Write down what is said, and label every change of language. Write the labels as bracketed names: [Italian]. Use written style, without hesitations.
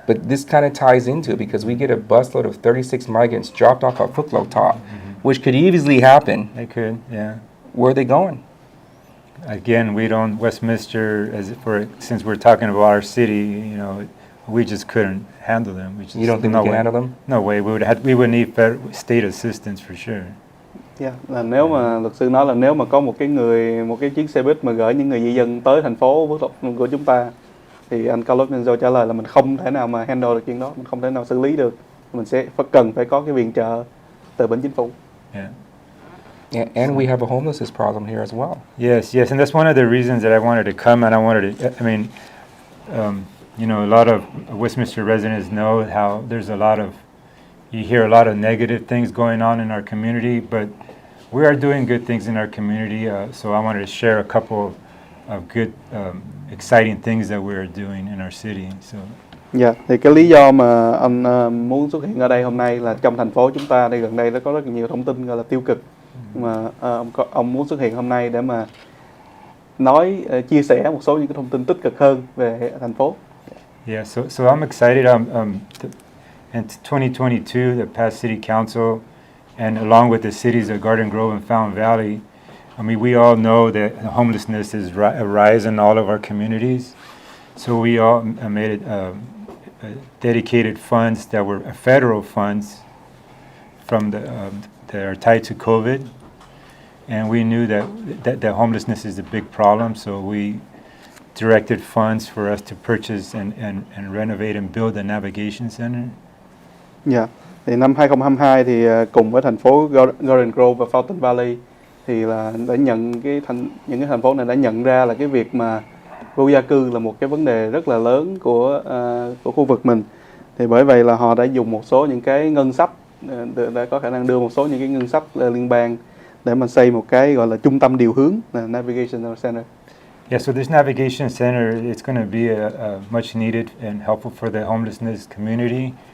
[English] But this kind of ties into it because we get a busload of 36 migrants dropped off at Footlow Top, which could easily happen. They could, yeah. Where are they going? Again, Westminster, since we're talking about our city, we just couldn't handle them. You don't think we can handle them? No way. We would need state assistance for sure. [Vietnamese] Yeah, là nếu mà luật sư nói là nếu mà có một cái chiếc xe buýt mà gửi những người di dân tới thành phố của chúng ta, thì anh Carlos Menzel trả lời là mình không thể nào mà handle được chuyện đó, mình không thể nào xử lý được, mình sẽ cần phải có cái viện trợ từ bên chính phủ. Yeah. [English] And we have a homelessness problem here as well. Yes, yes, and that's one of the reasons that I wanted to come, and I wanted to. I mean, a lot of Westminster residents know how there's a lot of, you hear a lot of negative things going on in our community, but we are doing good things in our community. So I wanted to share a couple of good, exciting things that we're doing in our city. So. [Vietnamese] Dạ, thì cái lý do mà anh muốn xuất hiện ở đây hôm nay là trong thành phố chúng ta đây gần đây nó có rất nhiều thông tin gọi là tiêu cực, mà ông muốn xuất hiện hôm nay để mà chia sẻ một số những cái thông tin tích cực hơn về thành phố. [English] Yeah, so I'm excited. In 2022, the past City Council, and along with the cities of Garden Grove and Fountain Valley, I mean, we all know that homelessness is a rise in all of our communities. So we all made dedicated funds that were federal funds from that are tied to COVID, and we knew that homelessness is a big problem. So we directed funds for us to purchase and renovate and build a navigation center. [Vietnamese] Dạ, thì năm 2022 thì cùng với thành phố Garden Grove và Fountain Valley thì là đã nhận những cái thành phố này đã nhận ra là cái việc mà vô gia cư là một cái vấn đề rất là lớn của khu vực mình. Thì bởi vậy là họ đã dùng một số những cái ngân sách, đã có khả năng đưa một số những cái ngân sách liên bang để mà xây một cái gọi là trung tâm điều hướng, là Navigation Center. [English] Yeah, so this navigation center, it's going to be much needed and helpful for the homelessness community.